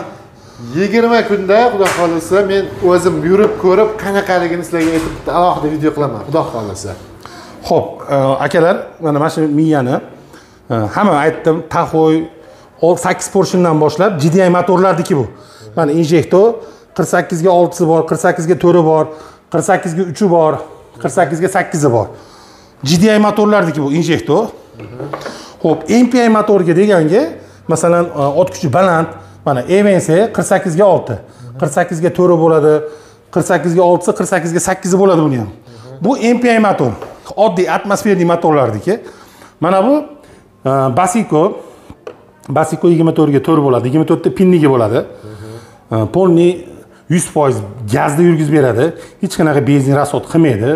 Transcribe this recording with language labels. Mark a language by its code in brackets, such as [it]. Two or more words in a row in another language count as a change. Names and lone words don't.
[uz] 20 kunda xudo xolisa men o'zim yurib ko'rib qanaqaligini sizlarga aytib bitta alohida video qilaman, xudo xolisa. Xo'p, akalar, mana shu miyani hamma aytdim, Taxoy 8 porshundan boshlab GDI motorlardiki bu. Mana injektor 48 ga 6si bor, 48 ga 4i bor, 48 ga 3i bor, 48 ga 8i bor. GDI motorlardiki bu injektor. Xo'p, MPI motorga deganga, masalan, ot kuchi baland, mana Evans 48 ga 6, 48 ga 4i bo'ladi, 48 ga 6si, 48 ga 8i bo'ladi buni ham. Bu MPI motor. Oddiy atmosferli motorlardiki. Mana bu Basico 24 ga 4 bo'ladi, 24 ta pinnigi bo'ladi. Polni 100% gazda yurgizib beradi. Hech qanaqa benzin rasxod qilmaydi.